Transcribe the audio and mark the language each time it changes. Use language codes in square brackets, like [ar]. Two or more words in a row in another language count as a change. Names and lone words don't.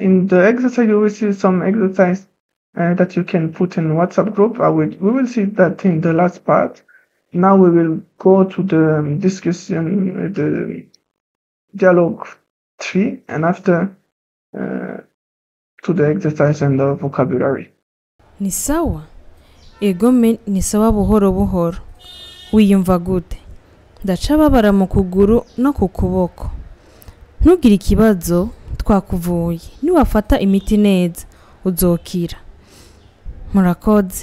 [en] In the exercise, you will see some exercise that you can put in WhatsApp group. We will see that in the last part. Now we will go to the discussion, the dialogue 3, and after to the exercise and the vocabulary. [rn] Ni sawa? Egome ni sawa buhoro buhoro. Wiyumva gute? Ndacababara mu kuguru no ku kuboko. Ntugire ikibazo, twakuvuye. Niwafata imiti neza uzokira. Murakoze.